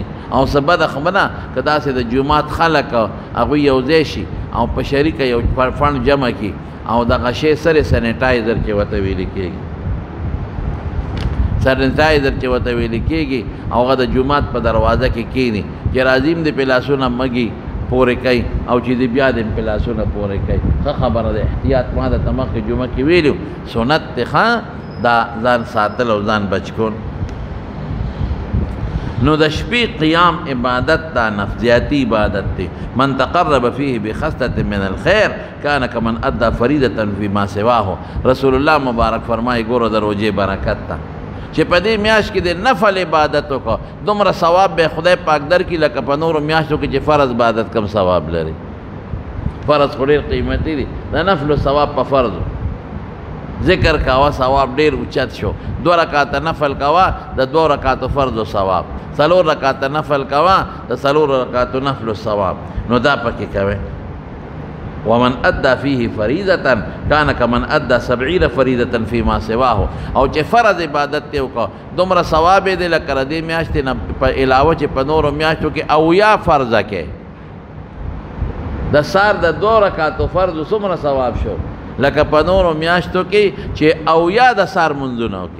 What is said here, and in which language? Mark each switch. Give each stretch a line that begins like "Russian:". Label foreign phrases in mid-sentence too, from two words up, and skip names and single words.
Pashto: او څه بده خبره که داسې د جومات خلک هغوی یو ځای شي او په شریکه یو فنډ جمع کړي او دغه شی سره سینیټایزر چې ورته ویلې کېږي، سینیټایزر چې ورته ویلې کېږي، او هغه د جومات په دروازه کې کښېني چې راځي هم د پې لاسونه مږي پورې کوي او چې د بیا د پې لاسونه پورې کوي. ښه خبره ده، احتیاط ما درته مخکې جمعه کې ویلي سنت دی. ښه دا ځان ساتل او ځان بچ کول. نو د شپې قیام عبادت دا نفسیاتی عبادت دی.
Arabic: من تقرب فيه بخصلة من الخير كان كمن ادى فريضة فيما سواه.
Pashto: رسول الله مبارک فرمایي ګوره د روژې برکت ته چې په دې میاشت کې د نفل عبادت وکړه، دومره ثواب به خدای پاک درکړي لکه په نورو میاشتو کې چې فرض عبادت کم ثواب لري. فرض خو ډېر قیمتي دی، د نفلو ثواب په فرضو ذکر کاوه ثواب ډېر اوچت شو. 2 رکعاته نفل کوه د 2 رکعاتو فرضو ثواب، 4 رکعاته نفل کوه د 4 رکعاتو نفلو ثواب. نو دا پکې کوئ.
Arabic: ومن ادى فيه فريضة كان كمن ادى 70 فريضة فيما سواه.
Pashto: او چې فرض عبادت ته وکړه دومره ثواب یې دی لکه د دې میاشتې نه په علاوه چې په نورو میاشتو کې اویا فرضه کې د سار د 2 رکعاتو فرضو څومره ثواب شو لکه په نورو میاشتو کې چې اویا د سار منځونه وکړي.